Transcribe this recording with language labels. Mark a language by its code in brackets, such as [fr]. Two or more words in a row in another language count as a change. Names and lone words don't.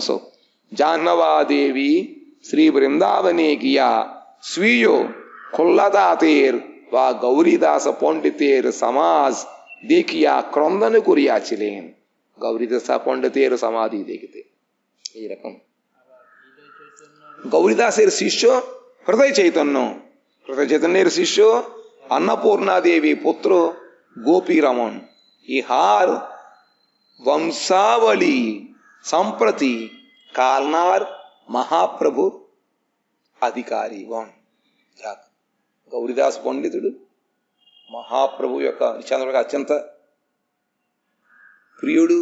[bn] জাহ্নবা দেবী শ্রী বৃন্দাবনে গিয়া স্বীয় খোল্লাদাতের বা গৌরীদাস পণ্ডিতের সমাজ দেখিয়া ক্রন্দন করিয়াছিলেন. গৌরীদাস পণ্ডিতের সমাধি দেখিতে এইরকম. গৌরীদাসের শিষ্য হৃদয় চৈতন্য, হৃদয় চৈতন্যের শিষ্য অন্নপূর্ণা দেবী পুত্র গোপী রমন. ইহার বংশাবলী সম্প্রতি কালনার মহাপ্রভু অধিকারীগণ. [te] గౌరీదాస్ పండితుడు మహాప్రభు యొక్క నిత్యానంద అత్యంత ప్రియుడు.